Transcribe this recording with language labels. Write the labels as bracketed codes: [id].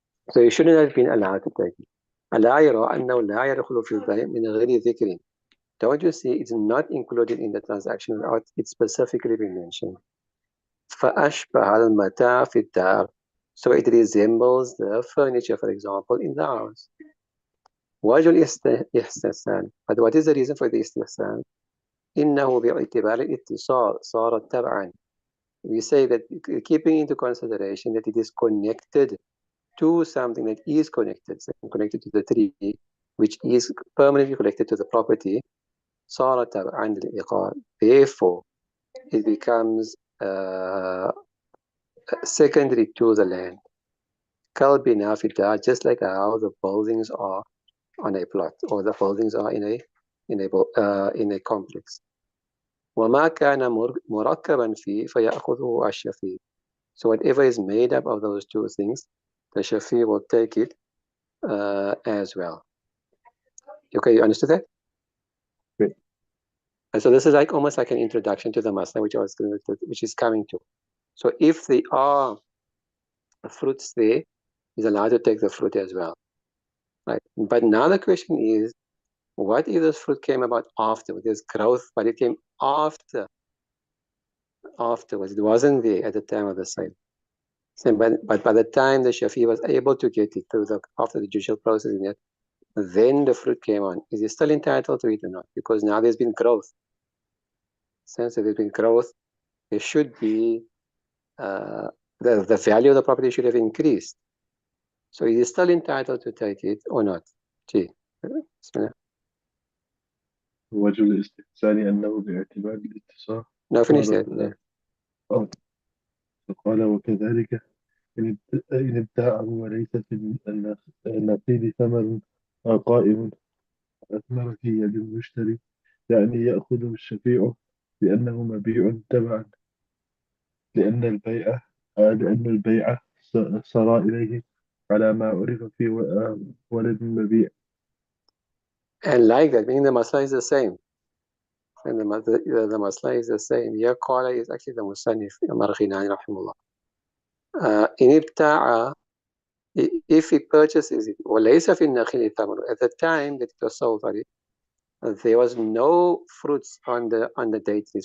[en] So you shouldn't have been allowed to take it. [ar] ألا يرى أنه لا يدخل في البيع من غير ذكر. [en] Don't you see it's not included in the transaction without it specifically being mentioned? [ar] فأشبه المتاع في الدار. [en] So it resembles the furniture, for example, in the house. [ar] وجه الاستحسان. [en] But what is the reason for the istihsan? [ar] إنه باعتبار الاتصال صار تبعا. [en] We say that, keeping into consideration that it is connected to something that is connected to the tree, which is permanently connected to the property, [ar] صار تبعا للإيقاع. [en] Therefore, it becomes secondary to the land. [ar] كالبناء في الدار, [en] just like how the buildings are on a plot, or the buildings are in a complex. [ar] وما كان مركبا فيه فيأخذه الشفيع. [en] So whatever is made up of those two things, the shafi will take it as well. Okay, you understood that? Great. And so this is like almost like an introduction to the masala, which is coming to. So if there are fruits there, he's allowed to take the fruit as well. Right. But now the question is, what if this fruit came about afterwards? There's growth, but it came afterwards. It wasn't there at the time of the sale. So, but by the time the Shafi was able to get it after the judicial process in it, then the fruit came on. Is he still entitled to it or not? Because now there's been growth. Since there's been growth, there should be the value of the property should have increased. So is he still entitled to take it or not? Gee. [ar] وجه الاستحسان أنه باعتبار الاتصال [en] No, finish that. Yeah. [ar] فقال وكذلك إن ابتاعه وليس في النقيض ثمر قائم أثمر في يد المشتري، يعني يأخذه الشفيع لأنه مبيع تبعا، لأن البيع سرى إليه على ما عرف في ولد المبيع. [en] And like that, meaning the masla is the same. And the masla is the same. Here, qala is actually the musannif, Marghinani, rahimullah. In ibta'a, if he purchases it, [ar] وَلَيْسَ فِي النَّخِيلِ ثَمَرٌ, [en] at the time that it was sold, there was no fruits on the date trees.